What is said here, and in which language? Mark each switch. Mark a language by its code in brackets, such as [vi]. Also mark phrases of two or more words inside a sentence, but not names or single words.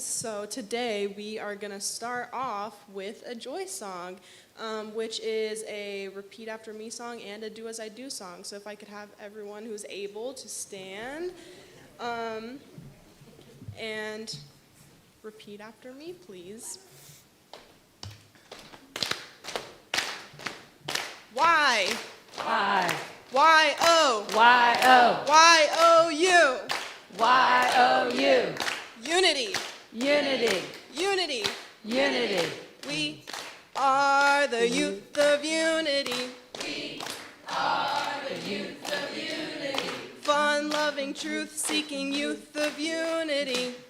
[en] So today we are going to start off with a joy song, which is a repeat after me song and a do as I do song. So if I could have everyone who's able to stand and repeat after me, please. Y. I, Y-O. Y-O, Y-O-U. Y-O-U, Unity. unity, Unity. unity. We are the youth of unity. Fun-loving, truth-seeking youth of unity.